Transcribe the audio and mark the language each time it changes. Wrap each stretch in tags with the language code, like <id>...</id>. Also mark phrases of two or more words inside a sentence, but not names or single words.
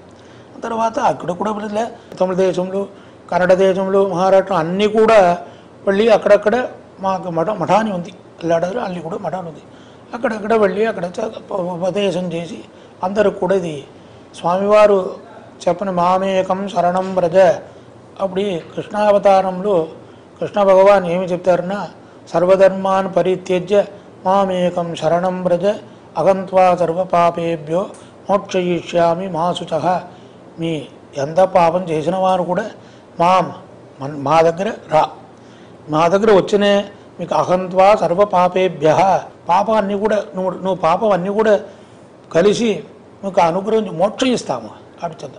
<te>తర్వాత అక్కడ కూడా తమిళ దేశంలో, కన్నడ దేశంలో, మహారాష్ట్ర అన్నీ కూడా వెళ్ళి అక్కడక్కడ మాకు మఠాన్ని ఉంది. అల్లాడారు అల్లి కూడా మఠాన్ని ఉంది. అక్కడక్కడ వెళ్ళి అక్కడ ఉపదేశం చేసి అందరూ కూడా ఇది స్వామివారు చెప్పిన</te> <sa>మామేకం శరణం వ్రజ.</sa> <te>అప్పుడు కృష్ణావతారంలో కృష్ణ భగవాన్ ఏమి చెప్తారన్నా,</te> <sa>సర్వధర్మాన్ పరిత్యజ్య మామేకం శరణం వ్రజ అగంత్వా సర్వపాపేభ్యో మోక్షయిష్యామి మా శుచః.</sa> <te>మీ ఎంత పాపం చేసిన వారు కూడా మా దగ్గర మా దగ్గర వచ్చినే మీకు</te> <sa>అహంత్వా సర్వపాపేభ్య,</sa> <te>పాపాన్ని కూడా నువ్వు పాపం అన్నీ కూడా కలిసి మీకు అనుగ్రహించి మోక్షం ఇస్తాము అడుగుతుంది.</te>